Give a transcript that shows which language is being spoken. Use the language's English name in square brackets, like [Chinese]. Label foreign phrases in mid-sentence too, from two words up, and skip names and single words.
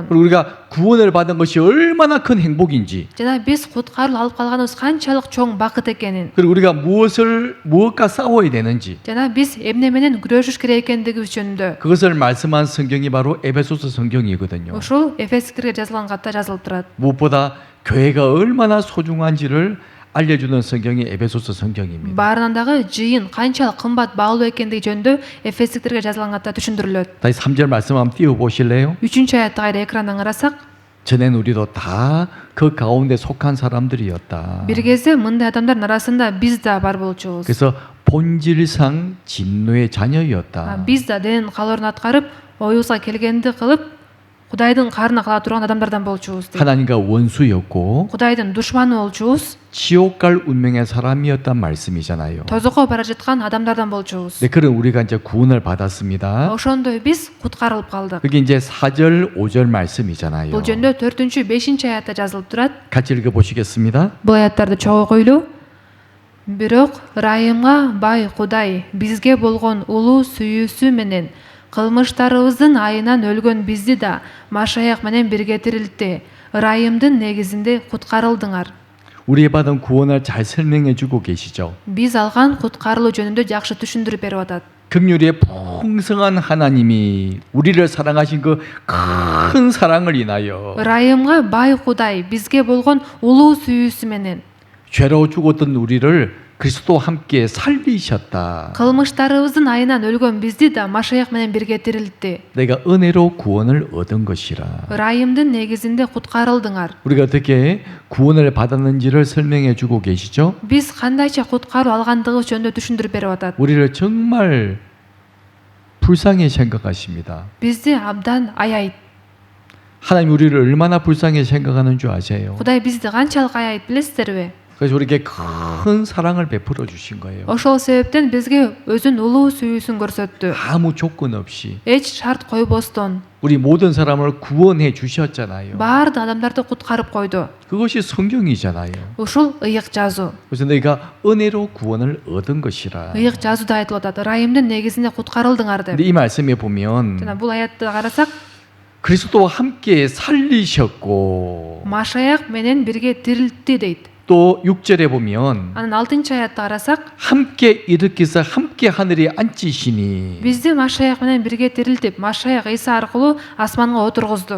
[Korean] 그리고 우리가 구원을 받은 것이 얼마나 큰 행복인지, [Kyrgyz] жана биз куткарылуу алып калганыбыз канчалык чоң бакыт экенин, [Korean] 그리고 우리가 무엇과 싸워야 되는지, [Kyrgyz] жана биз эмне менен күрөшүш керек экендигибиз жөнүндө [Korean] 그것을 말씀한 성경이 바로 에베소서 성경이거든요. [Kyrgyz] ушул Эфестиктерге жазылган катта жазылып турат. [Korean] 무엇보다 교회가 얼마나 소중한지를 알려주는 성경이 에베소서 성경입니다. [Kyrgyz] Баарынан дагы жыйын канчалык кымбат баалуу экендиги жөнүндө Эфестиктерге жазылган катта түшүндүрүлөт. [Korean] 다시 3절 말씀 한번 띄워보실래요? [Kyrgyz] 3-чү аятты кайра экрандан карасак, [Korean] 전엔 우리도 다 그 가운데 속한 사람들이었다. [Kyrgyz] бир кезде мындай адамдардын арасында биз да бар болчубуз. [Korean] 그래서 본질상 진노의 자녀였다. [Kyrgyz] Биз да дененин каалоорун аткарып, оюбузга келгенди кылып, Кудайдын каарына кала турган адамдардан болчубуз. [Korean] 하나님과 원수였고 [Kyrgyz] Кудайдын душманы болчубуз. [Korean] 지옥 갈 운명의 사람이었단 말씀이잖아요. [Kyrgyz] Тозокко бара жаткан адамдардан болчубуз. [Korean] 네, 그런 우리가 이제 구원을 받았습니다. [Kyrgyz] Ошондой биз куткарылып калдык. [Korean] 그게 이제 4절, 5절 말씀이잖아요. [Kyrgyz] Бул жөнүндө 4-5 аятта жазылып турат. [Korean] 같이 읽어보시겠습니다. [Kyrgyz] Бул аяттарды чогуу окуйлу. Бирок Райымга бай Кудай бизге болгон улуу сүйүүсү менен кылмыштарыбыздын айынан өлгөн бизди да Машаяк менен бирге тирилтти. Райымдын негизинде куткарылдыңар. [Korean] 우리의 받은 구원을 잘 설명해 주고 계시죠. [Kyrgyz] Биз алган куткарылуу жөнүндө жакшы түшүндүрүп берип атат. [Korean] 긍휼의 풍성한 하나님이 우리를 사랑하신 그 큰 사랑을 인하여 [Kyrgyz] Райымга бай Кудай бизге болгон улуу сүйүүсү менен [Korean] 죄로 죽었던 우리를 그리스도와 함께 살리셨다. [Kyrgyz] кылмыштарыбыздын айынан өлгөн бизди да Машаяк менен бирге тирилтти. [Korean] 내가 은혜로 구원을 얻은 것이라. [Kyrgyz] Райымдын негизинде куткарылдыңар. [Korean] 우리가 어떻게 구원을 받았는지를 설명해 주고 계시죠. [Kyrgyz] Биз кандайча куткаруу алгандыгыбыз жөнүндө түшүндүрүп берип атат. [Korean] 우리를 정말 불쌍히 생각하십니다. [Kyrgyz] Бизди абдан аяйт. [Korean] 하나님 우리를 얼마나 불쌍히 생각하는 줄 아세요? [Kyrgyz] Кудай бизди канчалык аяйт билесиздерби? [Korean] 그래서 우리에게 큰 사랑을 베풀어 주신 거예요. [Kyrgyz] Ошол себептен бизге өзүнүн улуу сүйүүсүн көрсөттү. [Korean] 아무 조건 없이 [Kyrgyz] Эч шарт койбостон [Korean] 우리 모든 사람을 구원해 주셨잖아요. [Kyrgyz] баардык адамдарды куткарып койду. [Korean] 그것이 성경이잖아요. [Kyrgyz] Ушул ыйык жазуу. [Korean] 그래서 너희가 은혜로 구원을 얻은 것이라. [Kyrgyz] Ыйык жазууда айтылып атат. Райымдын негизинде куткарылдыңар деп. [Korean] 근데 이 말씀에 보면 [Kyrgyz] жана бул аятты карасак, [Korean] 그리스도와 함께 살리셨고 [Kyrgyz] Машаяк менен бирге тирилтти дейт. [Korean] 또 6절에 보면 [Kyrgyz] Анан 6-чы аятты карасак, [Korean] 함께 일으켜서 함께 하늘에 앉히시니 [Kyrgyz] бизди Машаяк менен бирге тирилтип, Машаяк Иса аркылуу асманга отургузду.